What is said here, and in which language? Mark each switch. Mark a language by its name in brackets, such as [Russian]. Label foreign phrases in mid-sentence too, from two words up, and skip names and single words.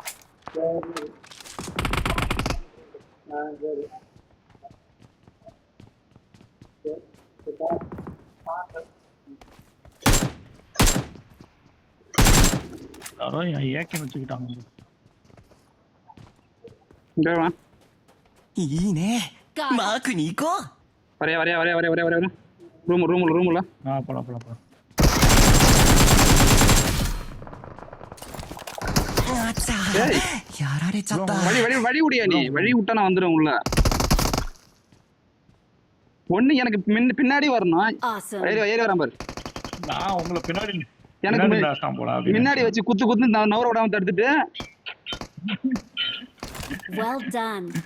[Tamil] யாரோ ஏக்கி வச்சுக்கிட்டாங்க. இங்கே வா [Japanese] いいね [English] Got [Japanese] マ [English] it. [Japanese] ークに行こう [Tamil] வரையா ரூமுல போலாம். [Japanese] あちゃ [Tamil] ஏய். [Japanese] やられちゃった [Tamil] வழி விடியா நீ வழி விட்டா நான் வந்துடும் உள்ள ஒண்ணு எனக்கு பின்னாடி வரணும் [English] Awesome. [Tamil] ஏறி வரான் பாரு நான் உங்களை பின்னாடி எனக்கு பின்னாடி முன்னாடி வச்சு குத்து நவர விடாம தடுத்துட்டு [English] Well done.